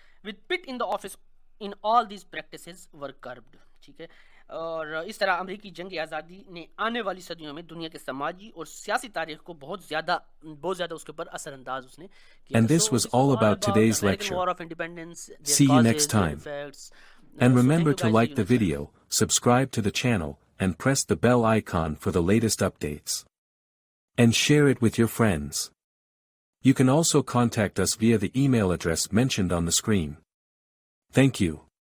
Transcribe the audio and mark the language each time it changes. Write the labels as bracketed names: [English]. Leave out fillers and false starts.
[English] With Pitt in the office, in all these practices were curbed. [Urdu] ٹھیک ہے. اور اس طرح امریکی جنگ آزادی نے آنے والی صدیوں میں دنیا کے سماجی اور سیاسی تاریخ کو بہت زیادہ اس کے اوپر اثر انداز اس نے کیا. [English] And this was all about today's lecture. See you next time. And remember to like the video, subscribe to the channel, and press the bell icon for the latest updates. And share it with your friends. You can also contact us via the email address mentioned on the screen. Thank you.